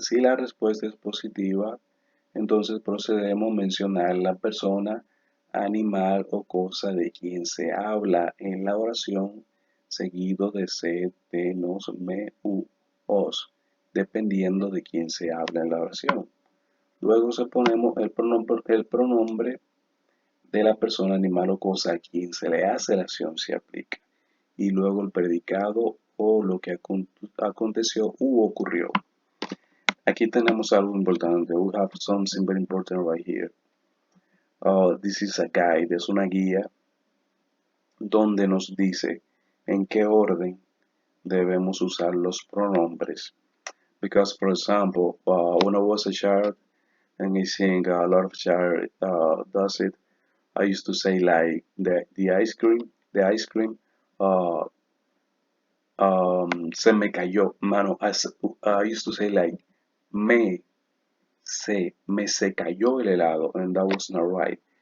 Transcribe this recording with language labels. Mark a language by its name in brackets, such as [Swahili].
[Spanish] Si la respuesta es positiva, entonces procedemos a mencionar la persona, animal o cosa de quien se habla en la oración, seguido de se, te, nos, me, u, os, dependiendo de quién se habla en la oración. Luego se ponemos el pronombre de la persona, animal o cosa a quien se le hace la acción se aplica. Y luego el predicado o lo que aconteció u ocurrió. Aquí tenemos algo importante. [English] We have something very important right here. This is a guide, [Spanish] es una guía donde nos dice en qué orden debemos usar los pronombres. [English] Because, for example, when I was a child, and I think a lot of child does it, I used to say like the ice cream, uh, [Spanish] se me cayó, mano. [English] I used to say like [Spanish] me me se cayó el helado, [English] and that was not right.